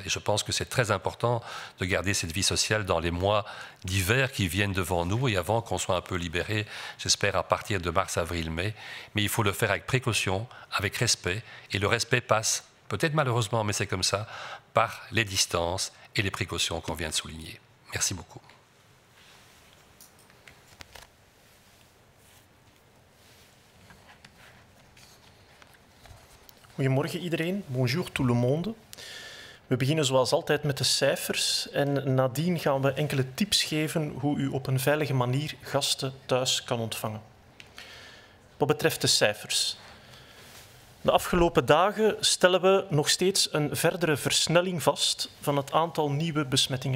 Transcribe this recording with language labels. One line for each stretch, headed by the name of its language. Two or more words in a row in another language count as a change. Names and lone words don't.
French: Et je pense que c'est très important de garder cette vie sociale dans les mois d'hiver qui viennent devant nous, et avant qu'on soit un peu libéré, j'espère à partir de mars, avril, mai. Mais il faut le faire avec précaution, avec respect, et le respect passe, peut-être malheureusement, mais c'est comme ça, par les distances et les précautions qu'on vient de souligner. Merci beaucoup.
Dutch: Goedemorgen iedereen,
French: bonjour tout le monde.
Dutch: We beginnen zoals altijd met de cijfers en nadien gaan we enkele tips geven hoe u op een veilige manier gasten thuis kan ontvangen. Wat betreft de cijfers. De afgelopen dagen stellen we nog steeds een verdere versnelling vast van het aantal nieuwe besmettingen.